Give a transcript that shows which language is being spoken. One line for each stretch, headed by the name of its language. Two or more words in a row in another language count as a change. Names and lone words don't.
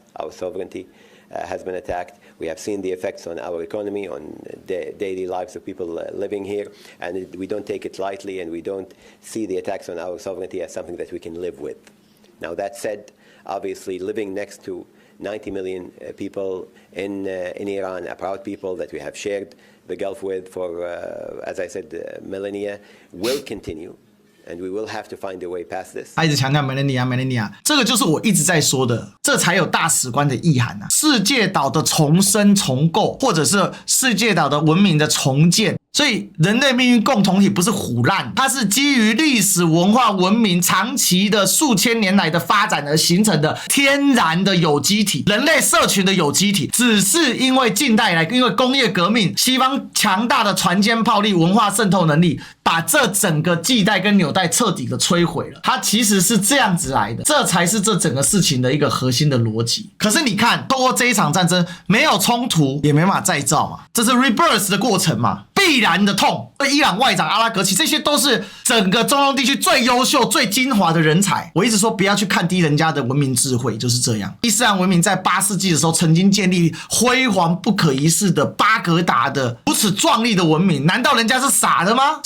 English: Our sovereignty has been attacked. We have seen the effects on our economy, on the daily lives of people living here, and we don't take it lightly, and we don't see the attacks on our sovereignty as something that we can live with. Now, that said, obviously living next to 90 million people in Iran, a proud people that we have shared the Gulf with for, as I said, millennia, will continue. And we will have to find a way past this.
Chinese: 他一直強調 millennia， 這個就是我一直在說的，這才有大使館的意涵啊！世界島的重生重構，或者是世界島的文明的重建。所以人類命運共同體不是唬爛，它是基於歷史文化文明長期的數千年來的發展而形成的天然的有機體，人類社群的有機體，只是因為近代以來因為工業革命，西方強大的船堅炮利文化滲透能力，把這整個繫帶跟紐帶徹底的摧毀了。它其實是這樣子來的，這才是這整個事情的一個核心的邏輯。可是你看，透過這一場戰爭，沒有衝突，也沒辦法再造嘛，這是 rebirth 的過程嘛。必然的痛。伊朗外長阿拉格齊，這些都是整個中東地區最優秀、最精華的人才。我一直說不要去看低人家的文明智慧，就是這樣。伊斯蘭文明在8世紀的時候曾經建立輝煌不可一世的巴格達的如此壯麗的文明，難道人家是傻的嗎？